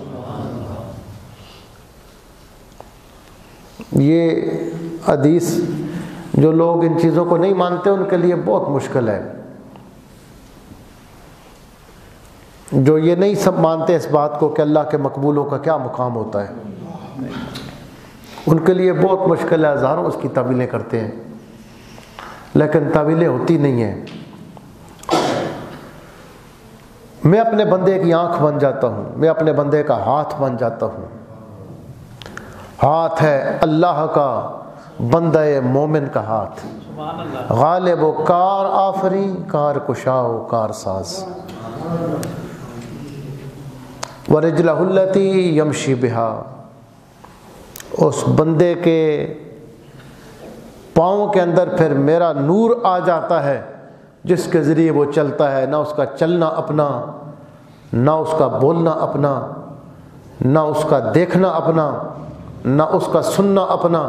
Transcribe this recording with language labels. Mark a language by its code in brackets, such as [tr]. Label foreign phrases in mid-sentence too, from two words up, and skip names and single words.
[ur] یہ حدیث جو لوگ ان چیزوں کو نہیں مانتے ان کے لیے بہت مشکل ہے، جو یہ نہیں سب مانتے اس بات کو کہ اللہ کے مقبولوں کا کیا مقام ہوتا ہے، ان کے لیے بہت مشکل ہے، ہزاروں اس کی تعویلیں کرتے ہیں، لیکن تعویلیں ہوتی نہیں ہیں۔ میں اپنے بندے کی آنکھ بن جاتا ہوں، میں اپنے بندے کا ہاتھ بن جاتا ہوں۔ ہاتھ ہے اللہ کا، بندہ مومن کا ہاتھ، غالب و کار آفری، کار کشا و کار ساز۔ [ar] وَرِجْلَهُ الَّتِي يَمْشِي بِهَا، [ur] اس بندے کے پاؤں کے اندر پھر میرا نور آ جاتا ہے جس کے ذریعے وہ چلتا ہے، نہ اس کا چلنا اپنا، نہ اس کا بولنا اپنا، نہ اس کا دیکھنا اپنا، نہ اس کا سننا اپنا۔